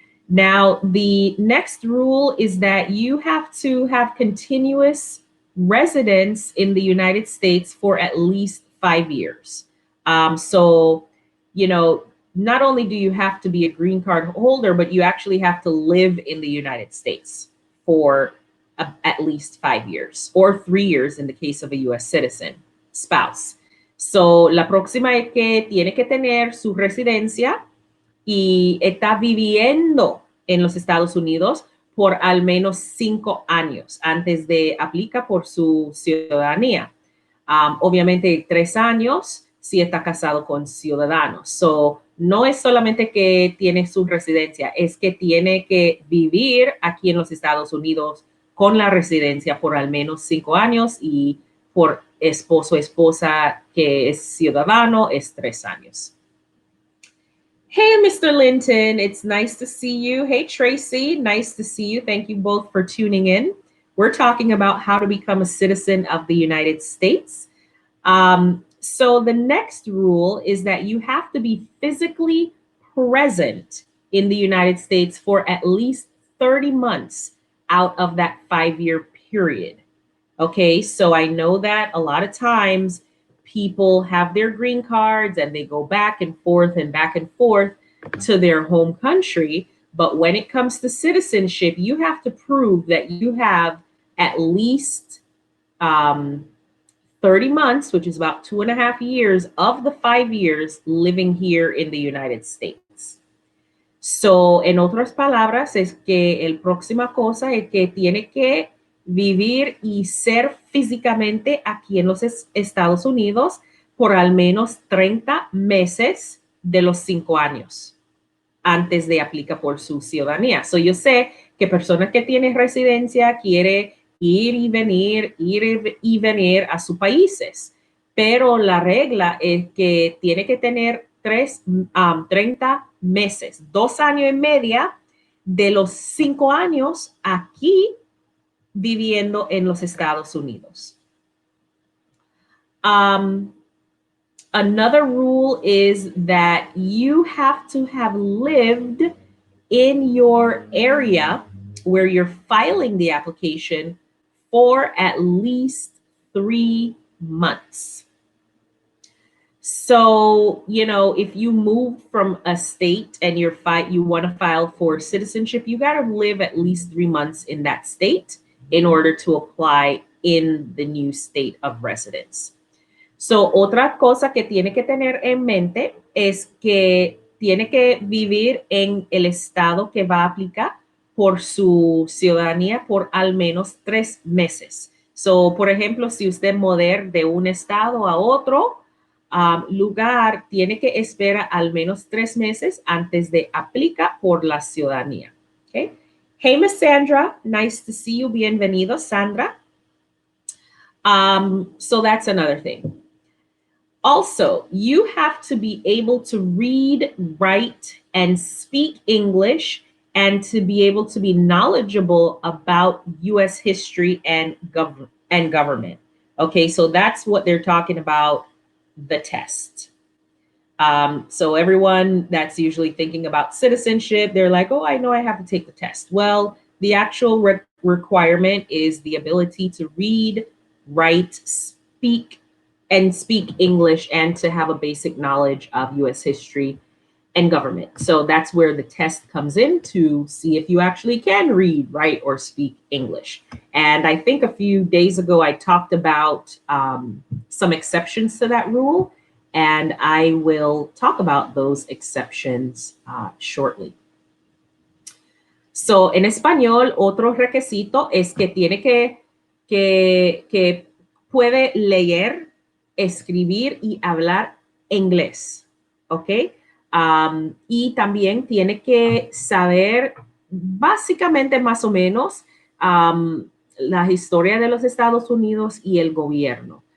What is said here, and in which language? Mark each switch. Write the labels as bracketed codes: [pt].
[en] Now, the next rule is that you have to have continuous residence in the United States for at least 5 years. So, you know, not only do you have to be a green card holder, but you actually have to live in the United States for at least 5 years or 3 years in the case of a U.S. citizen spouse. [es] So, la próxima es que tiene que tener su residencia y está viviendo en los Estados Unidos por al menos 5 años antes de aplicar por su ciudadanía. Obviamente 3 años si está casado con ciudadanos. So, no es solamente que tiene su residencia, es que tiene que vivir aquí en los Estados Unidos con la residencia por al menos 5 años y por esposo o esposa que es ciudadano es 3 años. [en] Hey, Mr. Linton, it's nice to see you. Hey, Tracy, nice to see you. Thank you both for tuning in. We're talking about how to become a citizen of the United States. So the next rule is that you have to be physically present in the United States for at least 30 months out of that 5-year period. Okay, so I know that a lot of times people have their green cards and they go back and forth to their home country. But when it comes to citizenship, you have to prove that you have at least 30 months, which is about 2.5 years of the 5 years living here in the United States. [es] So, en otras palabras, es que el próxima cosa es que tiene que vivir y ser físicamente aquí en los Estados Unidos por al menos 30 meses de los 5 años antes de aplicar por su ciudadanía. So, yo sé que personas que tienen residencia quieren ir y venir a sus países, pero la regla es que tiene que tener 30 meses, 2 años y medio de los 5 años aquí viviendo en los Estados Unidos. [en] Another rule is that you have to have lived in your area where you're filing the application for at least 3 months. So, if you move from a state and you want to file for citizenship, you got to live at least 3 months in that state in order to apply in the new state of residence. [es] So, otra cosa que tiene que tener en mente es que tiene que vivir en el estado que va a aplicar por su ciudadanía por al menos 3 meses. So, por ejemplo, si usted mover de un estado a otro lugar, tiene que esperar al menos 3 meses antes de aplicar por la ciudadanía. [en] Okay? Hey, Miss Sandra, nice to see you. [es] Bienvenido, [en] Sandra. So that's another thing. Also, you have to be able to read, write, and speak English, and to be able to be knowledgeable about U.S. history and government. Okay, so that's what they're talking about, the test. So everyone that's usually thinking about citizenship, they're like, oh, I know I have to take the test. Well, the actual requirement is the ability to read, write, speak English, and to have a basic knowledge of U.S. history and government. So that's where the test comes in to see if you actually can read, write, or speak English. And I think a few days ago, I talked about some exceptions to that rule, and I will talk about those exceptions shortly. [es] So, en español, otro requisito es que tiene que puede leer, escribir y hablar inglés, ¿ok? Y también tiene que saber básicamente más o menos la historia de los Estados Unidos y el gobierno.